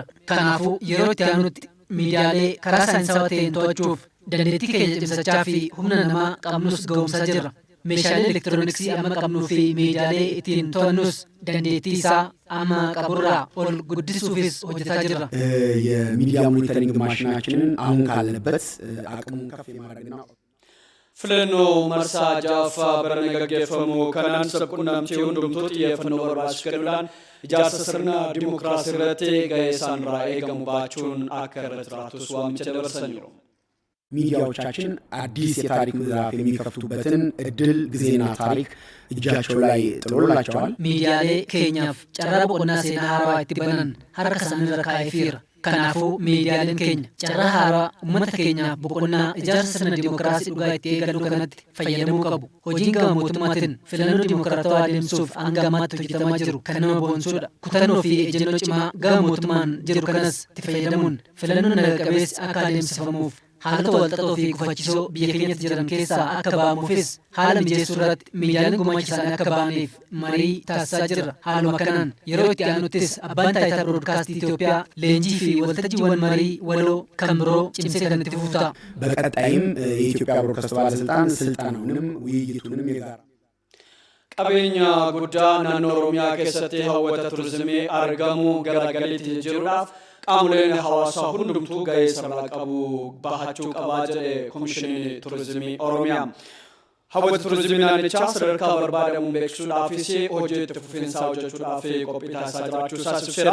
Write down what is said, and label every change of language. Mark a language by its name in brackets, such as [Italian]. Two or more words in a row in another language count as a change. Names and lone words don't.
[Oromo] Kanaafuu yeroo itti aanutti miidiyaalee karaa saayinsawaa ta'een to'achuuf dandeettii keenya cimsachaa fi humna namaa qabnus ga'umsaa jirra. Meeshaalee elektirooniksii amma qabnuu fi miidiyaalee ittiin to'annus dandeettii isaa amma qaburraa ol guddisuufis hojjetaa jirra. [Amharic] የሚዲያ ሞኒተሪንግ ማሽናችንን አሁን ካለበት አቅሙን ከፍ የማድረግና [Oromo] filannoo marsaa jaffaa bara gaggeeffamu kanaan quunnamtii hundumtuu xiyyeeffannoo barbaachisu kennuudhaan ijaarsa sirna dimookiraasii irratti gahee isaanirraa eegamu baachuun akka irratti jiraatus waamicha dabarsaniiru. [Amharic] ሚዲያዎቻችን አዲስ የታሪክ ምዕራፍ የሚከፍቱበትን እድል ጊዜና ታሪክ እጃቸው ላይ ጥሎላቸዋል። [Oromo] Miidiyaalee keenyaaf carraa boqonnaa seenaa haaraa itti banan harka isaaniirra kaa'eefiira. Kanaafuu miidiyaaleen keenya carraa haaraa uummata keenyaaf boqonnaa ijaarsa sirna dimookiraasii dhugaa itti eegaluu kanatti fayyadamuu qabu. Hojiin gama mootummaatiin filannoo dimookiraatawaa adeemsuuf hanga ammaatti hojjetamaa jiru kan nama boonsuudha. Kutannoo fi ejjennoo cimaa gama mootummaan jiru kanas itti fayyadamuun filannoon naga qabeessi akka adeemsifamuuf haalota walxaxoo fi gufachiisoo biyya keenyatti jiran keessaa akka ba'amuufis haala mijeessuu irratti miidiyaaleen gumaacha isaanii akka ba'aniif marii taasisaa jirra. Haaluma kanaan yeroo itti aanuttis abbaan taayitaa biroodkaastii Itoophiyaa leenjii fi waltajjiiwwan marii waloo kan biroo cimsee kan itti fufu ta'a. [Amharic] በቀጣይም የኢትዮጵያ ብሮድካስት ባለስልጣን ስልጠናውንም ውይይቱንም የጋራ [Oromo] qabeenya guddaa naannoo Oromiyaa keessatti hawwata turizimii argamu garagaliitti jijjiiruudhaaf qaamoleen hawaasaa hundumtuu gahee isaanii qabu bahachuu qabaa jedhe Komishinii Turizimii Oromiyaa. Hawwata turizimii naannichaa sadarkaa barbaadamuun beeksisuudhaafis hojii itti fufiinsaa hojjechuudhaaf qophii taasisaa jiraachuu ibseera.